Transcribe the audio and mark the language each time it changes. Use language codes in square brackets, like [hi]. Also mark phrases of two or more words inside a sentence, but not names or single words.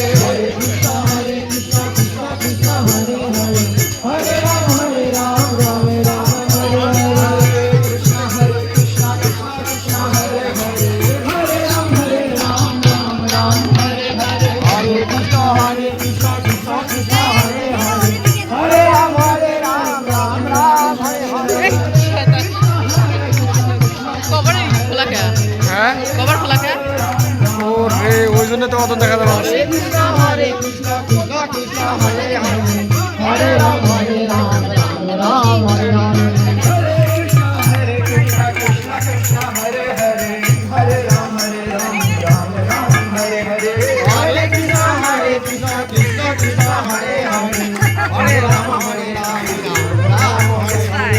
[sa] हरे कृष्ण कृष्ण कृष्ण हरे हरे हरे राम राम राम हरे हरे कृष्ण कृष्ण कृष्ण हरे हरे हरे राम राम राम हरे हरे हरे कृष्ण कृष्ण कृष्ण हरे हरे हरे राम राम राम हरे हरे [bn] কভারে খোলা কে? হ্যাঁ কভার খোলা কে? ওরে ওই জন্য তো অত দেখা যাবে না। [sa] हरे कृष्ण कृष्ण हरे हरे हरे राम राम राम हरे हरे हरे कृष्ण कृष्ण हरे हरे हरे राम राम राम हरे हरे हरे कृष्ण कृष्ण कृष्ण हरे हरे हरे राम राम हरे हरे